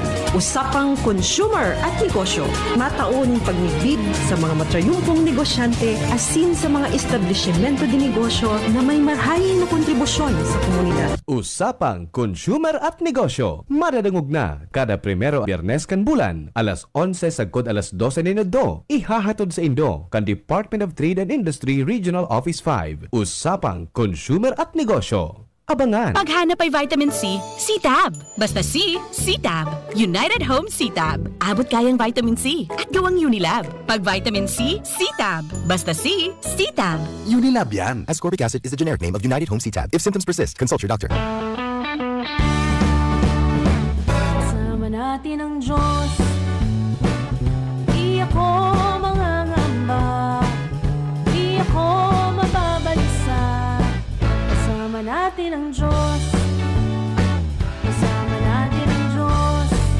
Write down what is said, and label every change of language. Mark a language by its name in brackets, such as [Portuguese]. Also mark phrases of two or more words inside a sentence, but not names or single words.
[Bikol] Usapang Consumer at Negosyo. Mataon pagnigbid sa mga matrayumpong negosyante asin sa mga establishmento de negosyo na may marhayin na kontribusyon sa komunidad. Usapang Consumer at Negosyo. Madadangog na kada primero Biyernes kan bulan, alas 11 sagkod alas 12 ni Nado. Ihahatod sa Indo kan Department of Trade and Industry Regional Office 5. Usapang Consumer at Negosyo. Abangan. [Filipino] Paghanap ay vitamin C, C-Tab. Basta C, C-Tab. United Home C-Tab. Abot kayang vitamin C at gawang Unilab. Pag vitamin C, C-Tab. Basta C, C-Tab. Unilab yan. [English] Ascorbic acid is the generic name of United Home C-Tab. If symptoms persist, consult your doctor. [Filipino] Kasama natin ang Diyos. Di ako mangangamba. Di ako mababalisa. Kasama natin ang Diyos. Kasama natin ang Diyos.